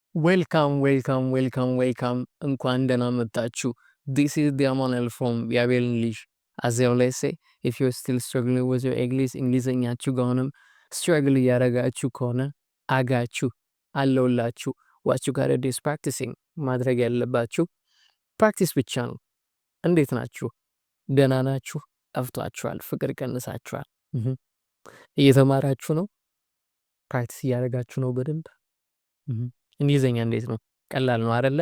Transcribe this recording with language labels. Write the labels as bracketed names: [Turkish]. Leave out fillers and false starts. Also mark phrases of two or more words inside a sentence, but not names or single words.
[English] Welcome. [Amharic] እንኳን ደህና መጣችሁ. [English] This is Diamonel from Viabel English. As they always say, if you're still struggling with your English, [Amharic] እንግሊዘኛችሁ ጋርም struggle እያደረጋችሁ ከሆነ አጋችሁ አለውላችሁ. [English] What you gotta do is practicing. [Amharic] ማድረግ ያለባችሁ ፕራክቲስ ብቻ ነው. እንዴት ናችሁ? ደህና ናችሁ? ጠፍቷችኋል? ፍቅር ቀንሳችኋል? እየተማራችሁ ነው? ፕራክቲስ እያደረጋችሁ ነው በደንብ? እንግሊዘኛ እንዴት ነው? ቀላል ነው አይደለ?